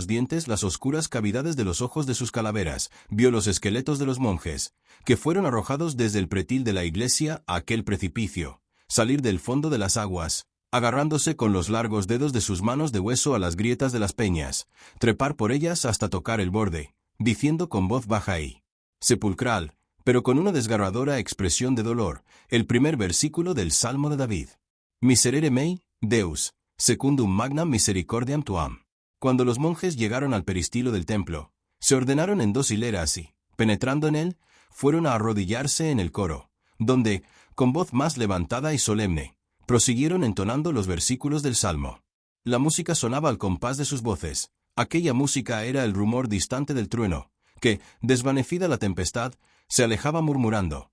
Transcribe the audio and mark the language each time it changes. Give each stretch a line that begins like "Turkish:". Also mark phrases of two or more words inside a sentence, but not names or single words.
Spanish: dientes las oscuras cavidades de los ojos de sus calaveras, vio los esqueletos de los monjes, que fueron arrojados desde el pretil de la iglesia a aquel precipicio, salir del fondo de las aguas, agarrándose con los largos dedos de sus manos de hueso a las grietas de las peñas, trepar por ellas hasta tocar el borde, diciendo con voz baja y sepulcral, pero con una desgarradora expresión de dolor, el primer versículo del Salmo de David.
Latin: Miserere mei, Deus, secundum magnam misericordiam tuam.
Spanish: Cuando los monjes llegaron al peristilo del templo, se ordenaron en 2 hileras y, penetrando en él, fueron a arrodillarse en el coro, donde, con voz más levantada y solemne, prosiguieron entonando los versículos del Salmo. La música sonaba al compás de sus voces. Aquella música era el rumor distante del trueno, que, desvanecida la tempestad, se alejaba murmurando.